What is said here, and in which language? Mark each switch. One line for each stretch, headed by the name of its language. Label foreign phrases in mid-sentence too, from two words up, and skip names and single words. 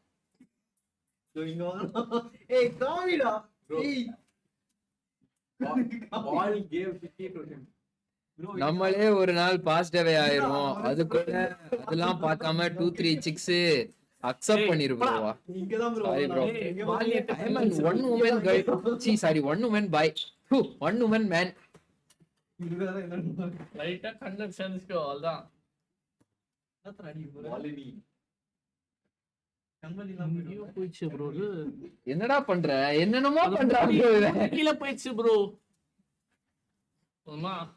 Tamil: நம்மளே ஒரு நாள் பாசிட்டிவே ஆயிரும். அதுக்குள்ள அதெல்லாம் பார்க்காம 2-3
English: chicks accept
Tamil: பண்ணிருப்போம்.
English: sorry bro. I'm an one woman guy. Sorry, one woman boy. One woman man.
Tamil: லைட்டா
English: content sense
Tamil: அவ்வளவுதான். போயிடுச்சு ப்ரோ. என்னடா பண்ற? என்னென்னமோ பண்ற. கீழே போயிடுச்சு ப்ரோ. அம்மா